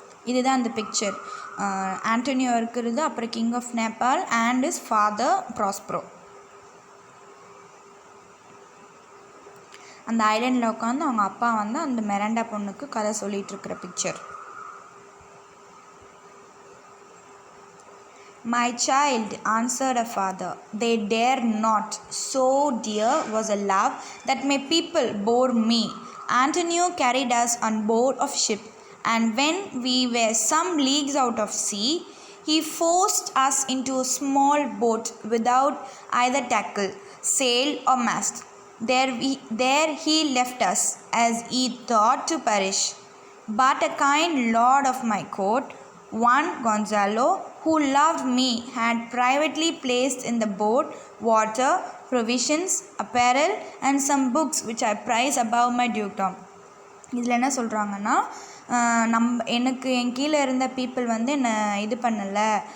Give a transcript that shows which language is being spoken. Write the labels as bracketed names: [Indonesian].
[Tamil] இதுதான் அந்த picture. Antonio இருக்கிறது, அப்புறம் [English] king of Naples and is father [Tamil] Prospero. அந்த ஐலாண்டில் உட்காந்து அவங்க அப்பா வந்து அந்த மிராண்டா பொண்ணுக்கு கதை சொல்லிகிட்டு இருக்கிற picture. [English] My child, answered her father, they dare not. So dear was a love that my people bore me. Antonio carried us on board of ship, and when we were some leagues out of sea, he forced us into a small boat without either tackle, sail or mast. There he left us, as he thought to perish. But a kind lord of my court, one Gonzalo, who loved me, had privately placed in the boat water, provisions, apparel, and some books which I prize above my dukedom. [Tamil] இதில் என்ன சொல்கிறாங்கன்னா, எனக்கு என் கீழே இருந்த people வந்து என்னை இது பண்ணலை,